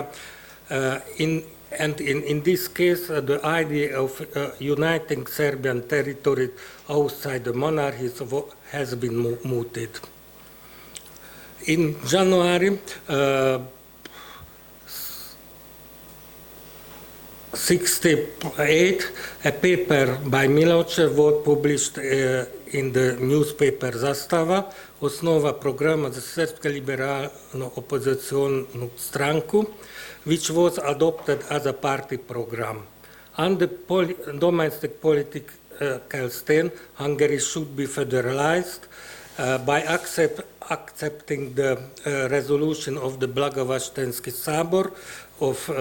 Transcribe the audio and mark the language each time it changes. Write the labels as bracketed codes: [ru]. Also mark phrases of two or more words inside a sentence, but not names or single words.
[en] In this case, the idea of uniting Serbian territory outside the monarchies has been mooted. In January 1968, a paper by Milošev was published in the newspaper Zastava, osnova programa za Srpsku liberalnu opozicionu stranku, which was adopted as a party program. On the domestic political stand, Hungary should be federalized by accepting the resolution of the Blagovastenski Sabor of